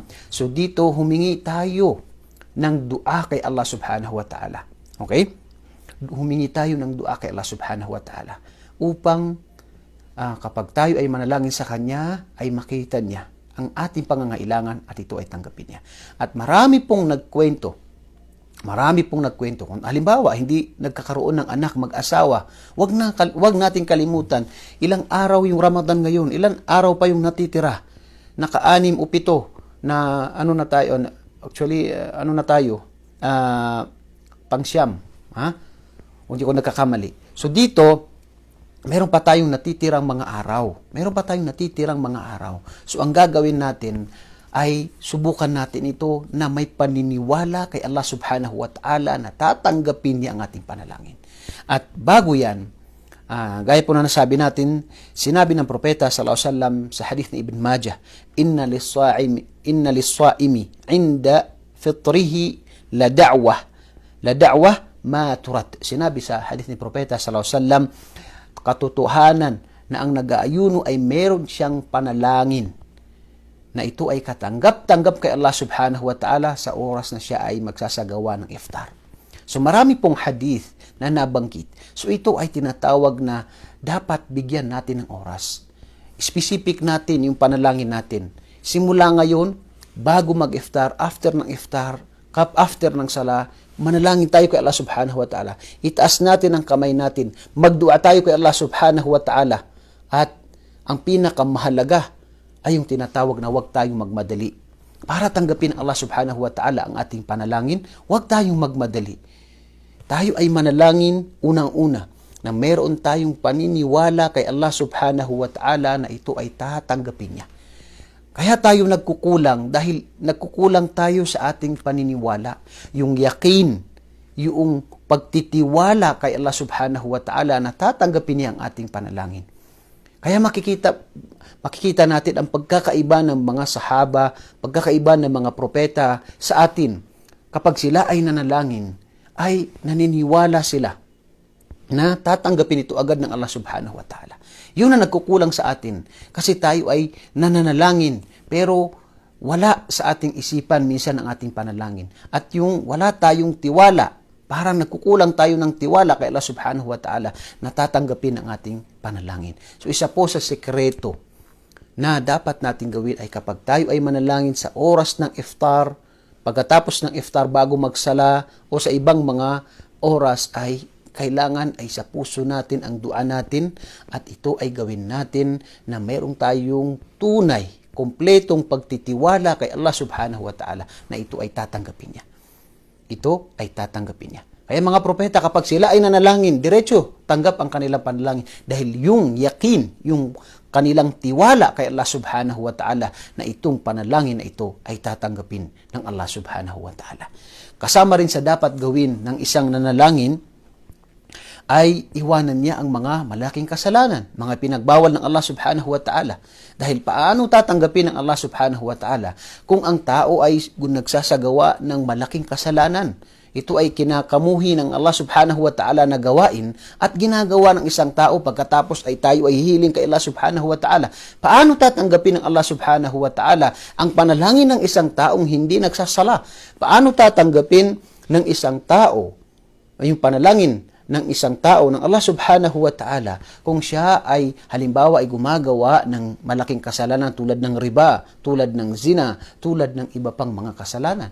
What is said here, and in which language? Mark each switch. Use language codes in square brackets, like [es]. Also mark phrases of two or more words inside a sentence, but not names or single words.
[tl] So dito humingi tayo ng dua kay [ar] الله سبحانه وتعالى. [tl] Okay? Humingi tayo ng dua kay [ar] الله سبحانه وتعالى [tl] upang kapag tayo ay manalangin sa Kanya ay makita niya ang ating pangangailangan at ito ay tanggapin niya. At marami pong nagkwento kung halimbawa hindi nagkakaroon ng anak, mag-asawa, wag nating kalimutan ilang araw yung Ramadan ngayon, ilang araw pa yung natitira, naka-6 o 7 na pang-siyam, hindi ko nagkakamali. So dito meron pa tayong natitirang mga araw. So ang gagawin natin ay subukan natin ito na may paniniwala kay [ar] الله سبحانه وتعالى [tl] na tatanggapin niya ang ating panalangin. At bago yan, gaya po na nasabi natin, sinabi ng propeta [ar] صلى الله عليه وسلم [tl] sa hadith ni Ibn Majah, [ar] إن للصائم عند فطره لدعوة ما ترد. [tl] Sinabi sa hadith ni propeta [ar] صلى الله عليه وسلم, [tl] katotohanan na ang nag-aayuno ay meron siyang panalangin na ito ay katanggap-tanggap kay [ar] الله سبحانه وتعالى [tl] sa oras na siya ay magsasagawa ng iftar. So marami pong hadith na nabanggit. So ito ay tinatawag na dapat bigyan natin ng oras. Specific natin yung panalangin natin. Simula ngayon, bago mag-iftar, after ng iftar, after ng sala, manalangin tayo kay [ar] الله سبحانه وتعالى. [tl] Itaas natin ang kamay natin. Magdua tayo kay [ar] الله سبحانه وتعالى. [tl] At ang pinakamahalaga ay yung tinatawag na huwag tayong magmadali. Para tanggapin [ar] الله سبحانه وتعالى [tl] ang ating panalangin, huwag tayong magmadali. Tayo ay manalangin unang-una na meron tayong paniniwala kay [ar] الله سبحانه وتعالى [tl] na ito ay tatanggapin niya. Kaya tayo nagkukulang dahil nagkukulang tayo sa ating paniniwala. Yung yakin, yung pagtitiwala kay [ar] الله سبحانه وتعالى [tl] na tatanggapin niya ang ating panalangin. Kaya makikita natin ang pagkakaiba ng mga sahaba, pagkakaiba ng mga propeta sa atin. Kapag sila ay nanalangin, ay naniniwala sila na tatanggapin ito agad ng [ar] الله سبحانه وتعالى. [tl] Yun na nagkukulang sa atin. Kasi tayo ay nananalangin, pero wala sa ating isipan minsan ang ating panalangin. At yung wala tayong tiwala, parang nagkukulang tayo ng tiwala kay [ar] الله سبحانه وتعالى [tl] na tatanggapin ang ating panalangin. So isa po sa sekreto na dapat natin gawin ay kapag tayo ay manalangin sa oras ng iftar, pagkatapos ng iftar bago magsala o sa ibang mga oras ay kailangan ay sa puso natin ang dua natin at ito ay gawin natin na mayroong tayong tunay, kompletong pagtitiwala kay [ar] الله سبحانه وتعالى [tl] na ito ay tatanggapin niya. Ito ay tatanggapin niya. Kaya mga propeta, kapag sila ay nanalangin, diretso, tanggap ang kanilang panalangin. Dahil yung yakin, yung kanilang tiwala kay [ar] الله سبحانه وتعالى [tl] na itong panalangin na ito ay tatanggapin ng [ar] الله سبحانه وتعالى. [tl] Kasama rin sa dapat gawin ng isang nanalangin ay iwanan niya ang mga malaking kasalanan, mga pinagbawal ng [ar] الله سبحانه وتعالى. [tl] Dahil paano tatanggapin ng [ar] الله سبحانه وتعالى [tl] kung ang tao ay nagsasagawa ng malaking kasalanan? Ito ay kinakamuhi ng [ar] الله سبحانه وتعالى [tl] na gawain at ginagawa ng isang tao pagkatapos ay tayo ay hihiling kay [ar] الله سبحانه وتعالى. [tl] Paano tatanggapin ng [ar] الله سبحانه وتعالى [tl] ang panalangin ng isang taong hindi nagsasala? Paano tatanggapin ng isang tao yung panalangin ng isang tao ng [ar] الله سبحانه وتعالى [tl] kung siya ay halimbawa ay gumagawa ng malaking kasalanan tulad ng riba, tulad ng zina, tulad ng iba pang mga kasalanan.